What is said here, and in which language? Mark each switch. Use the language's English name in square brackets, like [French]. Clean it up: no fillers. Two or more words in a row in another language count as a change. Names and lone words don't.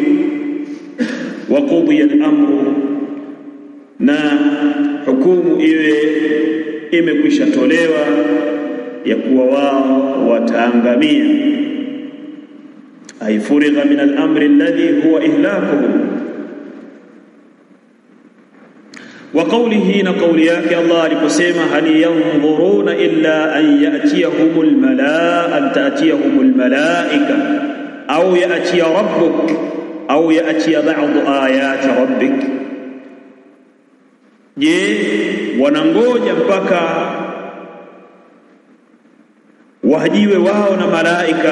[Arabic] وقضي الأمر, [Swahili] na hukumu iwe imekwisha tolewa ya kuwa wao wataangamia. [Arabic] أي فرغ من الأمر الذي هو إهلاكهم. وقوله, [Swahili] na qawli yake Allah aliposema [Arabic] هل ينظرون إلا أن يأتيهم الملائكة أو يأتي ربك أو يأتي بعض آيات ربك. [Swahili] Je, wanangoja mpaka wajiwe wao na malaika?